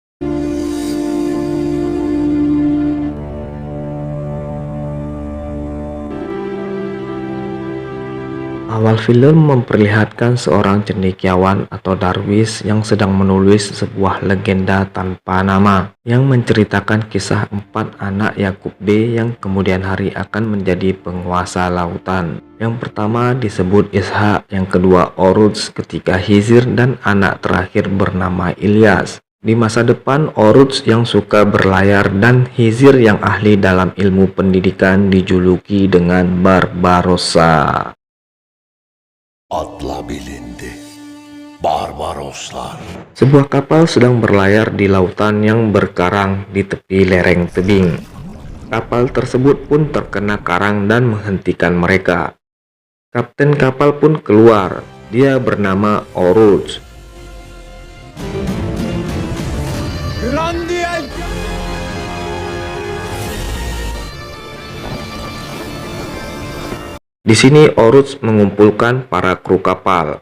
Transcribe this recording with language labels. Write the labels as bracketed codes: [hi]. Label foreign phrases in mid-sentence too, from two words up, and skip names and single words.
[id] Awal film memperlihatkan seorang cendekiawan atau darwis yang sedang menulis sebuah legenda tanpa nama yang menceritakan kisah 4 anak Yakub B yang kemudian hari akan menjadi penguasa lautan. Yang pertama disebut Ishak, yang kedua Oruts, ketiga Hizir, dan anak terakhir bernama Ilyas. Di masa depan, Oruts yang suka berlayar dan Hizir yang ahli dalam ilmu pendidikan dijuluki dengan Barbarossa. [tr] Adla bilindi. Barbaroslar. [id] Sebuah kapal sedang berlayar di lautan yang berkarang di tepi lereng tebing. Kapal tersebut pun terkena karang dan menghentikan mereka. Kapten kapal pun keluar. Dia bernama Oruts. Di sini Oruts mengumpulkan para kru kapal.